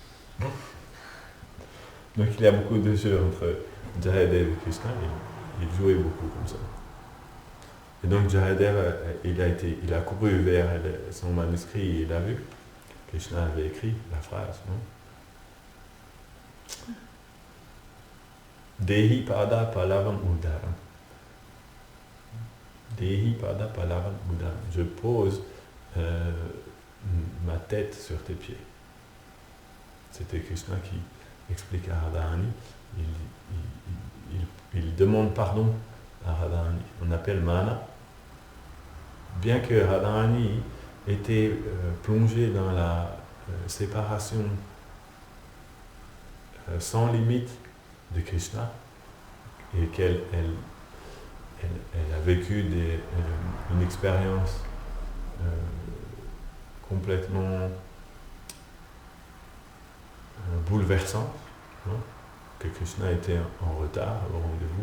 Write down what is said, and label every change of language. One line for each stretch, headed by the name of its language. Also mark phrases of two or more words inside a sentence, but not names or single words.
French: Donc il y a beaucoup de jeux entre Jayadev et Krishna, et il jouait beaucoup comme ça. Et donc Jayadev, il a couru vers son manuscrit et il a vu. Krishna avait écrit la phrase, non?
Sanskrit: देहि पद पलवम् उदरम्. देहि पद पलवम् उदरम्.
French: Je pose ma tête sur tes pieds. C'était Krishna qui explique à Radharani, il demande pardon à Radharani. On appelle Mana. Bien que Radharani était plongé dans la séparation sans limite de Krishna et qu'elle a vécu une expérience complètement bouleversante, hein, que Krishna était en retard au rendez-vous.